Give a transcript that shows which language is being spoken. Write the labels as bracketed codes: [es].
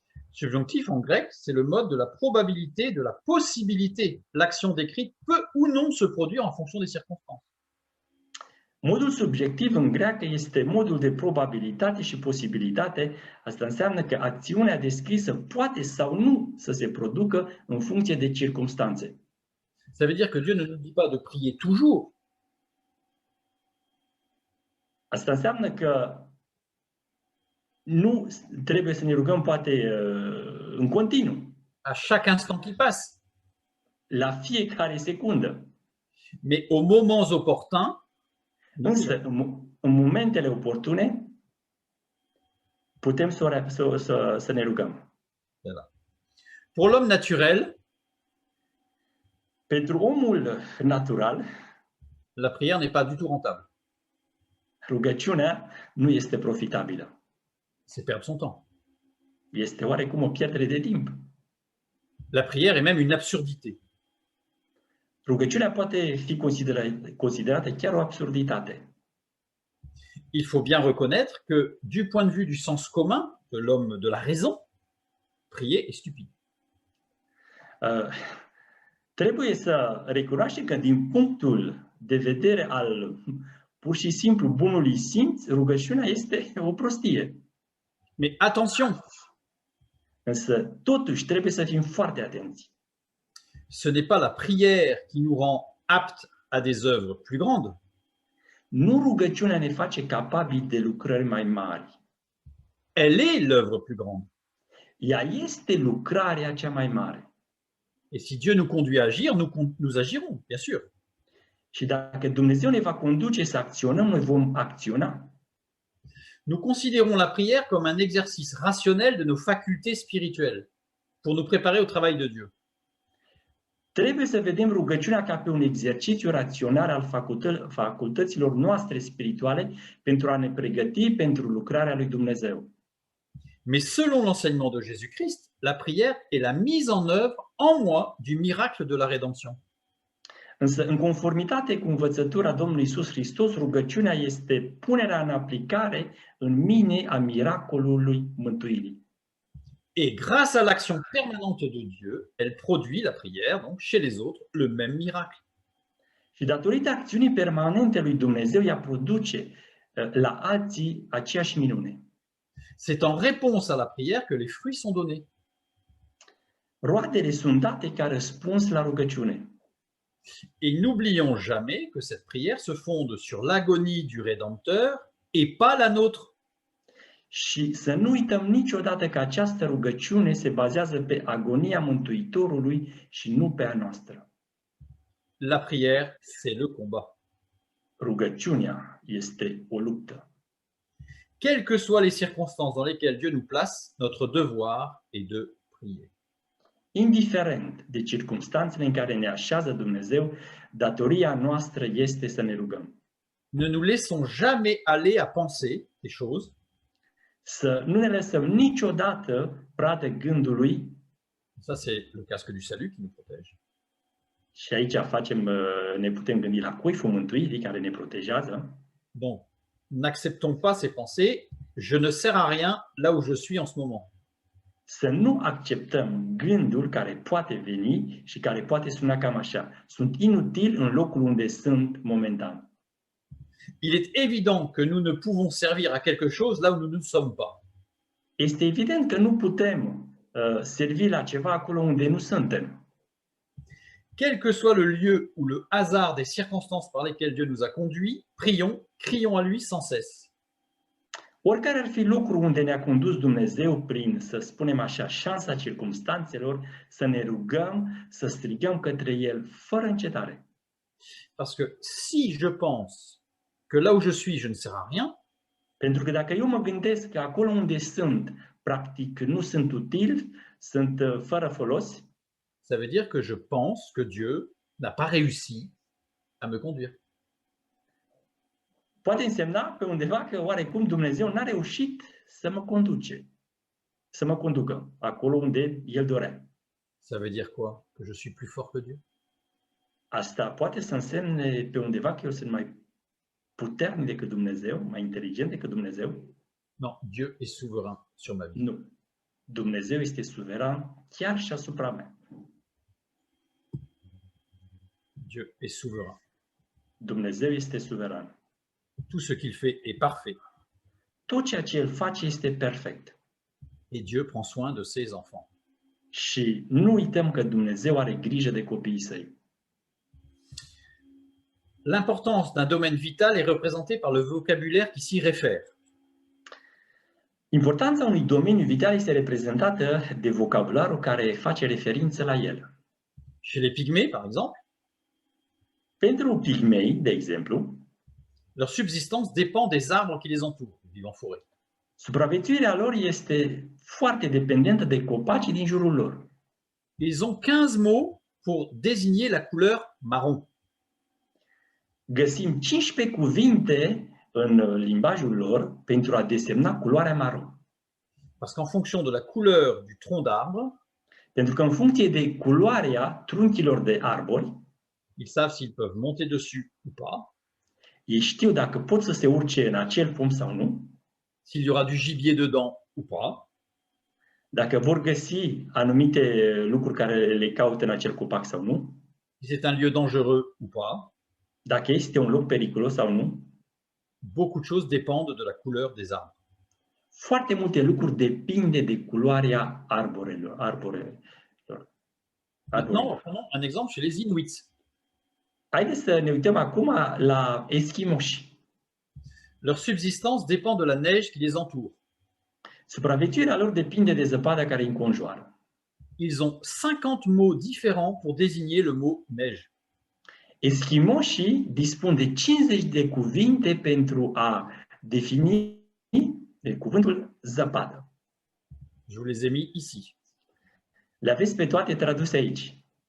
[fr] Subjonctif en grec, c'est le mode de la probabilité, de la possibilité. L'action décrite peut ou non se produire en fonction des circonstances. [ro] Modul subiectiv în greacă este modul de probabilitate și posibilitate. Asta înseamnă că acțiunea descrisă poate sau nu să se producă în funcție de circumstanțe. [fr] Ça veut dire que Dieu ne nous dit pas de prier toujours. [ro] Asta înseamnă că nu trebuie să ne rugăm poate în continuu, [fr] à chaque instant qui passe, [ro] la fiecare secundă. [fr] mais aux moments opportuns, nous [ro] Însă, în momentele oportune, putem să ne rugăm. [fr] voilà. Pour l'homme naturel, [ro] Pentru omul natural, [fr] la prière n'est pas du tout rentable. [ro] rugăciunea nu este profitabilă. [fr] C'est perdre son temps. [ro] Este oarecum o pierdere de timp. [fr] La prière est même une absurdité. [ro] Rugăciunea poate fi considerată chiar o absurditate. [fr] Il faut bien reconnaître que, du point de vue du sens commun de l'homme de la raison, prier est stupide. [ro] Trebuie să recunoaștem că din punctul de vedere al pur și simplu bunului simț, rugăciunea este o prostie. [fr] Mais attention, [ro] Însă, totuși, trebuie să fim foarte atenți. [fr] ce n'est pas la prière qui nous rend aptes à des œuvres plus grandes, [ro] Nu rugăciunea ne face capabili de lucrări mai mari. [fr] elle est l'œuvre plus grande. [ro] Ea este lucrarea cea mai mare. [fr] Et si Dieu nous conduit à agir, nous agirons, bien sûr. [ro] Și dacă Dumnezeu ne va conduce să acționăm, noi vom acționa. [fr] Nous considérons la prière comme un exercice rationnel de nos facultés spirituelles pour nous préparer au travail de Dieu. [ro] Trebuie să vedem rugăciunea ca pe un exercițiu rațional al facultăților noastre spirituale pentru a ne pregăti pentru lucrarea lui Dumnezeu. [fr] Mais selon l'enseignement de Jésus-Christ, la prière est la mise en œuvre en moi du miracle de la rédemption. [ro] Însă, în conformitate cu învățătura Domnului Iisus Hristos, rugăciunea este punerea în aplicare în mine a miracolului mântuirii. [fr] Et grâce à l'action permanente de Dieu, elle produit la prière, donc chez les autres, le même miracle. [ro] Și datorită acțiunii permanente lui Dumnezeu, ea produce la alții aceeași minune. [fr] C'est en réponse à la prière que les fruits sont donnés. [ro] Roadele sunt date ca răspuns la rugăciune. [fr] Et n'oublions jamais que cette prière se fonde sur l'agonie du Rédempteur et pas la nôtre. [ro] Și să nu uităm niciodată că această rugăciune se bazează pe agonia Mântuitorului și nu pe a noastră. [fr] La prière, c'est le combat. [ro] Rugăciunea este o luptă. [fr] Quelles que soient les circonstances dans lesquelles Dieu nous place, notre devoir est de prier. [ro] Indiferent de circumstanțele în care ne așează Dumnezeu, datoria noastră este să ne rugăm. [fr] Ne nous laissons jamais aller à penser des choses [ro] Să nu ne lăsăm niciodată pradă gândului, [fr] ça c'est le casque du salut qui nous protège. [ro] și aici ne putem gândi la coiful mântuirii care ne protejează. [fr] Donc, n'acceptons pas ces pensées, je ne sers à rien là où je suis en ce moment. [ro] Să nu acceptăm gândul care poate veni și care poate suna cam așa. Sunt inutil în locul unde sunt momentan. [fr] Il est évident que nous ne pouvons servir à quelque chose là où nous ne sommes pas. [ro] Este evident că nu putem servi la ceva acolo unde nu suntem. [fr] Quel que soit le lieu ou le hasard des circonstances par lesquelles Dieu nous a conduits, prions, crions à lui sans cesse. [ro] Oricare ar fi locul unde ne-a condus Dumnezeu prin, să spunem așa, șansa circumstanțelor, să ne rugăm, să strigăm către El fără încetare. [fr] Parce que si je pense que là où je suis, je ne sers à rien, [ro] Pentru că dacă eu mă gândesc că acolo unde sunt, practic nu sunt util, sunt fără folos, [fr] ça veut dire que je pense que Dieu n'a pas réussi à me conduire. [ro] poate însemna pe undeva că oarecum Dumnezeu n-a reușit să mă conducă acolo unde El dorea. [fr] Ça veut dire quoi? Que je suis plus fort que Dieu? [ro] Asta poate să însemne pe undeva că eu sunt mai puternic decât Dumnezeu, mai inteligent decât Dumnezeu? [fr] Non, Dieu est souverain sur ma vie. [ro] Nu. Dumnezeu este suveran chiar și asupra mea. [fr] Dieu est souverain. [ro] Dumnezeu este suveran. [fr] Tout ce qu'il fait est parfait. [ro] Tot ceea ce El face este perfect. [fr] Et Dieu prend soin de ses enfants. [ro] Și nu uităm că Dumnezeu are grijă de copiii Săi. [fr] L'importance d'un domaine vital est représentée par le vocabulaire qui s'y réfère. [ro] Importanța unui domeniu vital este reprezentată de vocabularul care face referință la el. [fr] Chez les pygmées, par exemple, [ro] Pentru pigmei, de exemplu, [fr] leur subsistance dépend des arbres qui les entourent, ils vivent en forêt. [ro] supraviețuirea lor este foarte dependentă de copacii din jurul lor. [fr] Ils ont 15 mots pour désigner la couleur marron. [ro] Găsim 15 cuvinte în limbajul lor pentru a desemna culoarea maro. [fr] Parce qu'en fonction de la couleur du tronc d'arbre, [ro] Pentru că în funcție de culoarea trunchilor de arbori, [fr] ils savent s'ils peuvent monter dessus ou pas, [ro] ei știu dacă pot să se urce în acel pom sau nu, [fr] s'il y aura du gibier dedans ou pas, [ro] dacă vor găsi anumite lucruri care le caută în acel copac sau nu, [fr] si c'est un lieu dangereux ou pas. [ro] dacă este un loc periculos sau nu. [fr] Beaucoup de choses dépendent de la couleur des arbres. [ro] Foarte multe lucruri depinde de culoarea arborelor. [fr] Maintenant, prenons un exemple chez les Inuits. [ro] Haideți să ne uităm acum la eschimoși. [fr] Leur subsistance dépend de la neige qui les entoure. [ro] Supraviețuirea lor depinde de zăpada care îi înconjoară. [fr] Ils ont 50 mots différents pour désigner le mot neige. [ro] Eschimoșii dispun de 50 de cuvinte pentru a defini cuvântul zăpadă. [fr] Je vous les ai mis ici. [ro] Le aveți pe toate traduse aici.